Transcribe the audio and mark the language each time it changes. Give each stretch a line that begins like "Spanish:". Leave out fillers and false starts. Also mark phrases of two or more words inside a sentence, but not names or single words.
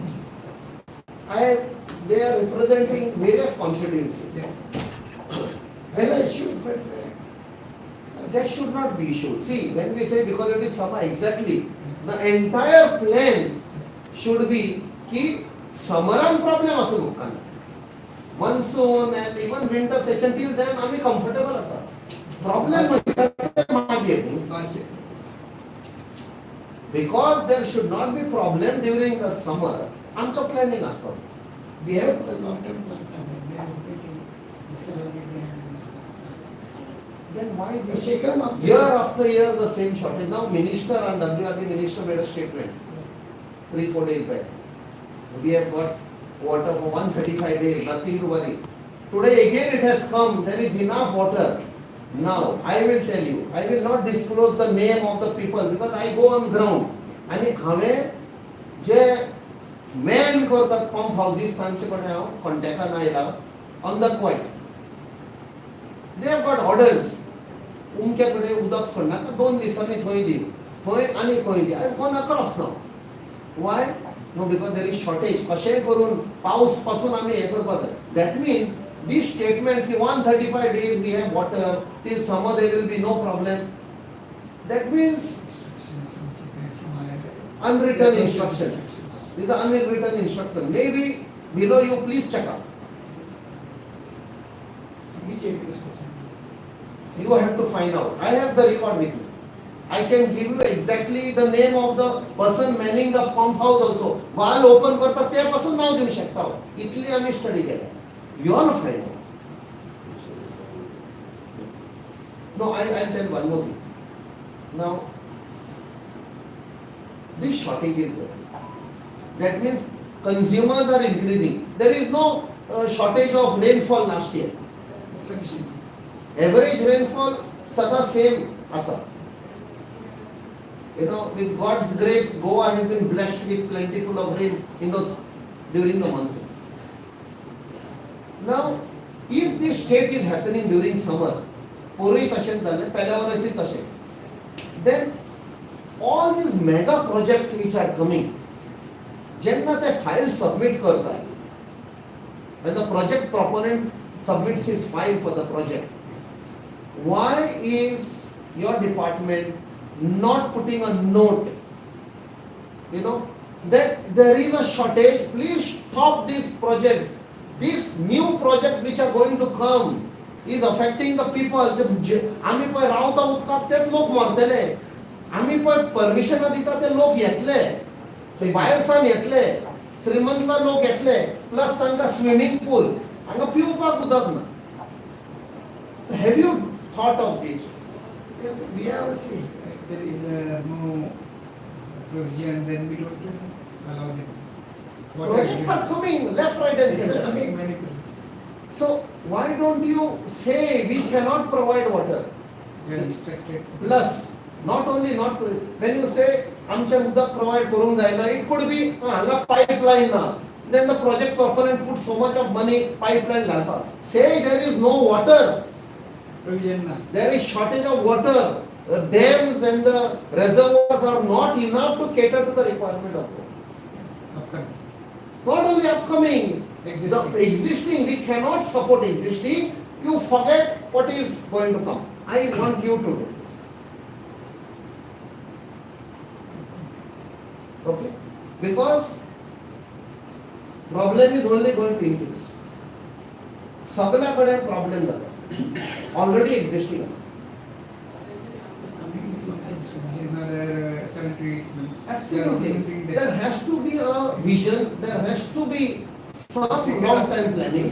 English: They are representing various constituencies. there are issues, but There should not be issues. See, when we say because it is summer, exactly, the entire plan should be कि summer problem
Konkani: असो लोकांना.
English: Monsoon and even winter session till then
Konkani: आम्ही comfortable असा.
English: Problem मागे budget. because there should not be problem during the summer.
Marathi: आमचं planning असतं.
English: We have long-term plans. We are taking this and this. Then why They this shake them up. year after year the same shortage? Now minister and WRD minister made a statement 3-4 days back. We have got water for 135 days, nothing to worry. Today again it has come, there is enough water. Now I will tell you, I will not disclose the name of the people because I go on ground.
Konkani: आणि हांवें जे मॅन करतात
English: pump houses
Konkani: तांचे कडेन हांव कॉन्टॅक्टान आयला
English: on the quiet. they have got orders.
Konkani: उमके कडेन उदक सोडनाका 2 दिसांनी थंय दी, थंय आनी खंय दी.
English: I gone across now why no because there is shortage.
Konkani: कशेंय करून पावस पासून आमी हें करपाक जाय.
English: that means this statement ki 135 days we have water, till summer there will be no problem. That means unwritten instructions. These are unwritten instructions. Maybe below you please check up. Which area is specific? You have to find out. I have the record with me. I can give you exactly the name of the person manning the pump house also. Wall open करता ते पासून नाव देऊ शकता. इतली आम्ही स्टडी केला. You all find out. No, I'll tell one more thing. Now, this shortage is there. That means consumers are increasing. There is no shortage of rainfall last year. Sufficient. Average rainfall sada same asa. You know, with God's grace, Goa has been blessed with plentiful of rains during the monsoon. Now, if this state is happening during summer,
Konkani: पूर्वी तशेंच जालें, पहिल्या वर्षी तशें,
English: then all these mega projects which are coming,
Konkani: जेन्ना ते file submit करता,
English: when the project proponent submits his file for the project, why is your department not putting a note, you know, that there is a shortage, please stop these projects. These new projects which are going to come is affecting the people.
Konkani: आम्ही पळय रावता उदकाक तेच लोक मरतले. आम्ही पळय परमिशन दिता ते लोक येतले. भायरसान येतले. श्रीमंत लोक येतले. प्लस तांकां
English: swimming pool.
Konkani: हांगा पिवपाक उदक ना.
English: Have you thought of this? We have seen there is no provision, then we don't allow them. Projects are coming left, right, and center. Coming many projects. So why don't you say we cannot provide water? They are instructed. Plus, not only not when you say
Konkani: आमचे उदक provide करूंक जायना,
English: it could be
Konkani: हांगा pipeline ना.
English: Then the project proponent put so much of money pipeline घालपाक. Say there is no water. Provision na. There is shortage of water. The dams and the reservoirs are not enough to cater to the requirement of water. Upcoming. Not only upcoming, Existing. the existing, we cannot support existing. You forget what is going to come? I want you to do this. Okay? Because problem is only going to increase.
Konkani: सगळ्याकडे प्रॉब्लेम जाता
English: already existing
Konkani: आसा.
English: Coming with long-term solution, another 7 to 8 months. Absolutely. They are There has to be a vision, there has to be some long-term planning.